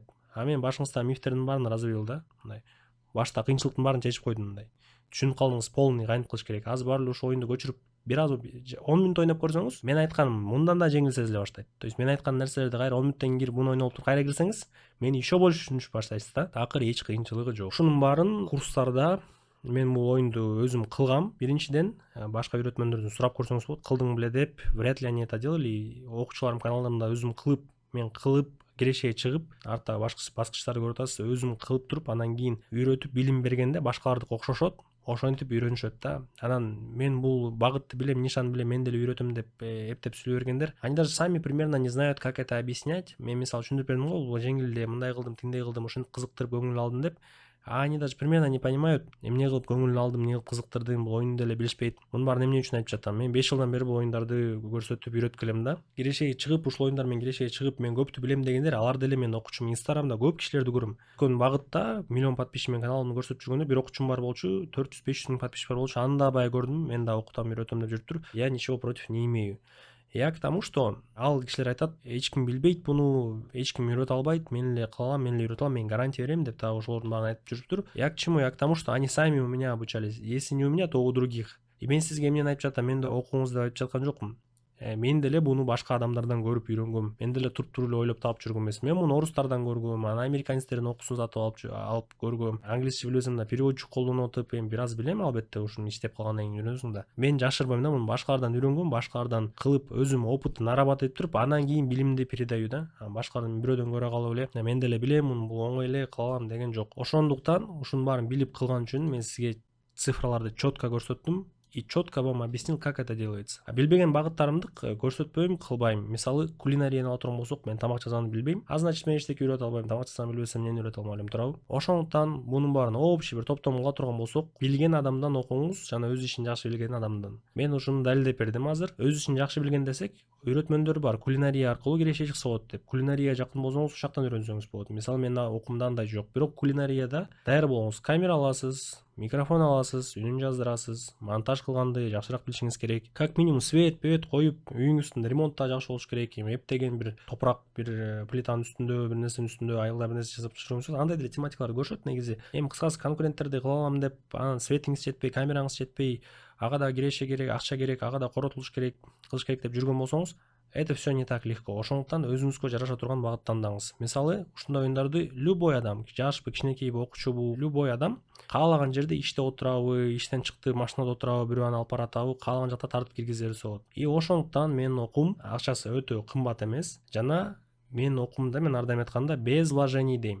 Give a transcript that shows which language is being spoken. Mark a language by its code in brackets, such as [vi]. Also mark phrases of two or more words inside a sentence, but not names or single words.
[ky] Мен башыңызда мифтердин баарын развеял да. Мындай башта кыйынчылыктын баарын чечип койдум мындай. Түшүнүп калдыңыз, полный кантип кылыш керек. Аз баары эле ушул оюнду көчүрүп бир аз 10 мүнөт ойноп көрсөңүз, мен айтканым мындан да жеңил сезиле баштайт. То есть мен айткан нерселерди кайра 10 мүнөттөн кийин буну ойноп туруп кайра кирсеңиз, мени [ru] еще больше [ky] түшүнүп баштайсыз да. Акыры эч кыйынчылыгы жок. Ушунун баарын курстарда мен бул оюнду өзүм кылгам. Биринчиден, башка үйрөтмөндөрдөн сурап көрсөңүз болот. Кылдың беле деп, [ru] вряд ли они это делали. [ky] Окуучуларым каналдарында өзүм кылып, мен кылып кирешеге чыгып, артта баскычтарды көрүп атасыз, өзүм кылып туруп, анан кийин үйрөтүп билим бергенде башкалардыкы окшошот. Ошентип үйрөнүшөт да. Анан мен бул багытты билем, нишан билем, мен деле үйрөтөм деп эптеп сүйлөй бергендер, [ru] они даже сами примерно не знают, как это объяснять. [ky] Мен мисалы түшүндүрүп бердим го, бул жеңил эле, мындай кылдым, тиндей кылдым, ушинтип кызыктырып көңүлүн алдым деп. [ru] Они даже примерно не понимают, [ky] эмне кылып көңүлүн алдым, эмне кылып кызыктырдым, бул оюнду деле билишпейт. Мунун баарын эмне үчүн айтып жатам? Мен 5 жылдан бери бул оюндарды көрсөтүп үйрөтүп келем да. Кирешеге чыгып, ушул оюндар менен кирешеге чыгып, мен көптү билем дегендер, алар деле менин окуучум. Инстаграмда көп кишилерди көрөм. Өткөн багытта миллион подписчик менен каналымды көрсөтүп жүргөндө бир окуучум бар болчу, 400-500 миң подписчик бар болчу. Аны да бай көрдүм, мен да окутам, үйрөтөм деп жүрүптүр. [ru] Я ничего против не имею. Я к тому, что [ky] ал кишилер айтат, эч ким билбейт буну, эч ким үйрөтө албайт, мен эле кыла алам, мен эле үйрөтө алам, мен гарантия берем деп дагы ошолордун баарын айтып жүрүптүр. [ru] Я к чему? Я к тому, что они сами у меня обучались. Если не у меня, то у других. [ky] Мен сизге эмнени айтып жатам, мен да окуңуз деп айтып жаткан жокмун. Мен деле буну башка адамдардан көрүп үйрөнгөм. Мен деле туруп эле ойлоп таап жүргөм эмес. Мен муну орустардан көргөм, анан американецтердин окуусун сатып алып көргөм. Англисче билбесем да переводчик колдонуп атып, эми бир аз билем албетте, ушуну иштеп калгандан кийин үйрөнөсүң да. Мен жашырбайм да, муну башкалардан үйрөнгөм, башкалардан кылып, өзүм [ru] опыт наработать [ky] этип туруп, анан кийин билимди передаю да. Башкалардан бирөөдөн көрө калып эле, мен деле билем, муну бул оңой эле кыла алам деген жок. Ошондуктан ушунун баарын билип кылган үчүн мен сизге цифраларды четко көрсөттүм. [ru] И четко вам объяснил, как это делается. [ky] Билбеген багыттарымды көрсөтпөйм, кылбайм. Мисалы, кулинарияны ала турган болсок, мен тамак жасоону билбейм. [ru] А значит, [ky] мен эчтеке үйрөтө албайм. Тамак жасоону билбесем, эмнени үйрөтө алмай элем, туурабы? Ошондуктан мунун баарын общий бир топтом кыла турган болсок, билген адамдан окуңуз, жана өз ишин жакшы билген адамдан. Мен ушуну далилдеп бердим азыр. Өз ишин жакшы билген десек, үйрөтмөндөр бар. Кулинария аркылуу кирешеге чыкса болот деп. Кулинарияга жакын болсоңуз, ушул жактан үйрөнсөңүз болот. Мисалы, менин окуумда андай жок. Бирок кулинарияда даяр болуңуз. Камера аласыз, микрофон аласыз, үнүн жаздырасыз, монтаж кылганды жакшыраак билишиңиз керек. [ru] Как минимум свет, [ky] пет коюп, үйүңүздүн ремонту жакшы болуш керек. Эми эптеген бир топурак, бир плитанын үстүндө, бир нерсенин үстүндө айылда бир нерсе жасап жүргөнсүз, андай деле тематикалар көрүшөт негизи. Эми кыскасы конкуренттерди кыла алам деп, анан светиңиз жетпей, камераңыз жетпей, ага да киреше керек, акча керек, ага да коротулуш керек, кылыш керек деп жүргөн болсоңуз, [ru] это все не так легко. [ky] Ошондуктан өзүңүзгө жараша турган багыт тандаңыз. Мисалы, ушундай оюндарды любой адам, жашпы, кичинекейби, окуучубу, любой адам каалаган жерде иште отурабы, иштен чыкты, машинада отурабы, бирөө аны алып баратабы, каалаган жакта тартып киргизе берсе болот. И ошондуктан менин окуум акчасы өтө кымбат эмес, жана менин окуумда мен ар дайым айтканда [ru] без вложений [ky] дейм.